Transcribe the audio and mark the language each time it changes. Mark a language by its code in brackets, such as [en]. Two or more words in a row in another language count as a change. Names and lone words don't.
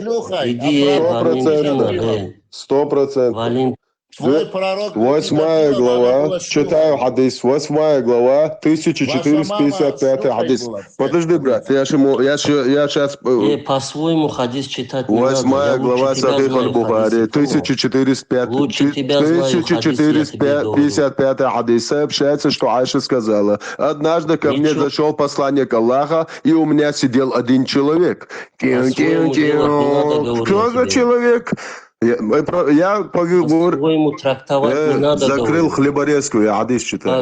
[ru] Иди, 100%. Твой пророк... 8 глава, читаю хадис, 8 глава, 1455 хадис. Подожди, брат, я сейчас... По-своему хадис читать не 8 надо. глава Сахих аль-Бухари, 1455 хадис. Сообщается, что Айша сказала: однажды ко мне зашел посланник Аллаха, и у меня сидел один человек. Кто за человек? Я по-своему трактовать не надо. Закрыл хлеборезку, я хадис читаю.